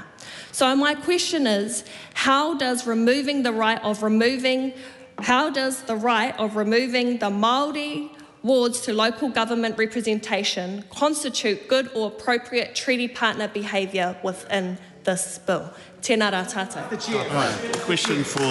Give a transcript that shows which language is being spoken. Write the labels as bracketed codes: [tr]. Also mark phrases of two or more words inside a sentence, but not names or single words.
[en] So my question is, how does removing the right of removing the Māori wards to local government representation constitute good or appropriate treaty partner behaviour within this bill? [mi] Tēnā rā tātou. [en] Question for